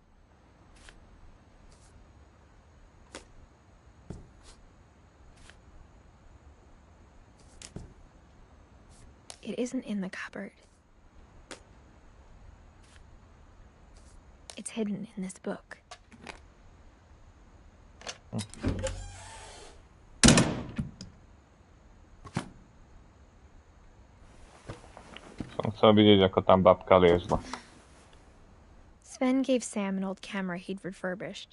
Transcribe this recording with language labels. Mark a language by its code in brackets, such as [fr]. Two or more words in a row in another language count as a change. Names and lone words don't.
[en] It isn't in the cupboard. It's hidden in this book. [sk] Som chcel vidieť, ako tam babka liezla. [en] Sven gave Sam an old camera he'd refurbished.